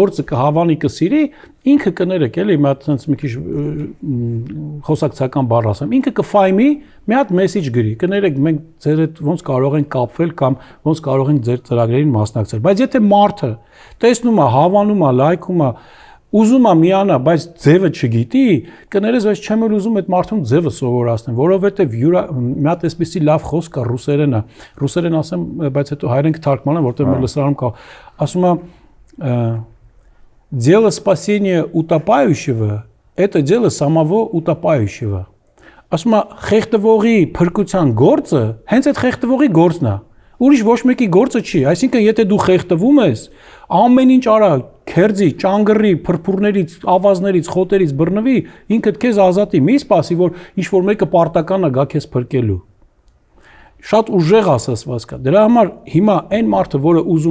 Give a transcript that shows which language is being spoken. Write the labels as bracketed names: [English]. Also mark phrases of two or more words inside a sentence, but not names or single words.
[Armenian] գործը կհավանի, կսիրի, ինքը կներեք, էլի, մի հատ sense մի քիչ խոսակցական բառ ասեմ, ինքը կֆայմի, մի հատ մեսեջ գրի, կներեք, մենք ձեր հետ ոնց կարող ենք կապվել կամ ոնց կարող ենք ձեր ծրագրերին մասնակցել։ Բայց եթե մարդը տեսնում է, հավանում է, լայքում է, ուզում է միանա, բայց ձևը չգիտի, կներես, բայց չեմ էլ ուզում այդ մարդուն ձևը սովորացնեմ, որովհետև մի հատ էսպիսի лав խոսք կա ռուսերեն է։ Ռուսերեն ասեմ, բայց հետո հայերեն կթարգմանեմ, որտեղ մեր լսարանում կա։ Ասում է [Russian] «Дело спасения утопающего это дело самого утопающего»։ [Armenian] Ասում է խեղդվողի փրկության գործը հենց այդ խեղդվողի գործն է։ Ուրիշ ոչ մեկի գործը չի, այսինքն եթե դու խեղդվում ես, ամեն ինչ արա, քերձի, ճանգռի, փրփուրներից, ավազներից, խոտերից բռնվի, ինքդ քեզ ազատի, մի սպասի, որ ինչ որ մեկը պարտական է գա քեզ փրկելու։ Շատ ուժեղ ասացված կա։ Դրա համար հիմա այն մարդը, որը ուզում